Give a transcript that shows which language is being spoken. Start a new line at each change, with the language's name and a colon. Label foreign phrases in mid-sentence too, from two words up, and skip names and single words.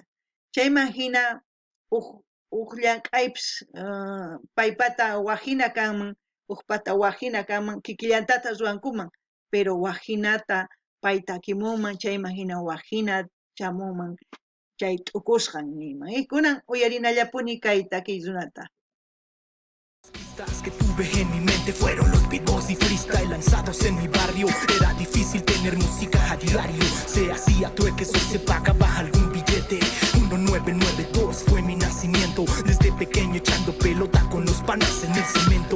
Quechua: Chayman hina uq llank'aypis paypata waqhina kanman, uqpata waqhina kanman, kikillantata ruwankuman, pero waqhinata pay takimunman, chayman hina waqhina chamunman chay t'ukusqan niyman. Kunan uyarinallapuni kay takiy runata.
Spanish: pistas que tuve en mi mente fueron los beatbox y freestyle lanzados en mi barrio. Era difícil tener música a diario, se hacía trueques o se pagaba algún billete. 1992 fue mi nacimiento, desde pequeño echando pelota con los panas en el cemento.